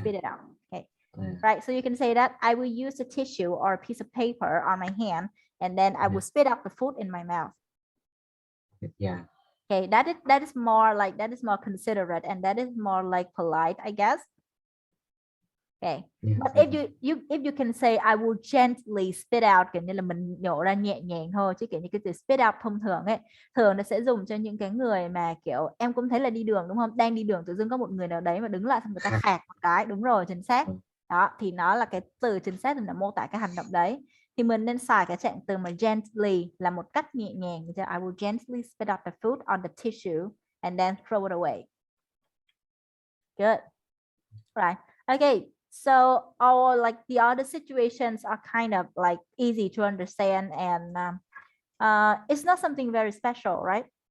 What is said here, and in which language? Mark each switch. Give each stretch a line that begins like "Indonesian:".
English: spit it out. Okay. Yeah. Right. So you can say that I will use a tissue or a piece of paper on my hand, and then I will spit out the food in my mouth. Yeah. Okay, that is more considerate and that is more like polite, I guess. Okay. Yeah. But if you can say I will gently spit out,
Vietnamese: kiểu như là mình nhổ ra nhẹ nhàng thôi, chứ kiểu như cái từ spit out thông thường ấy, thường nó sẽ dùng cho những cái người mà kiểu em cũng thấy là đi đường đúng không, đang đi đường tự dưng có một người nào đấy mà đứng lại xong người ta khạc một cái, đúng rồi, chính xác. Đó thì nó là cái từ chính xác để mô tả cái hành động đấy, thì mình nên xài cái trạng từ mà gently là một cách nhẹ nhàng.
English: I will gently spit out the food on the tissue and then throw it away. Good. Right. Okay. So all like the other situations are kind of like easy to understand, and it's not something very special, right?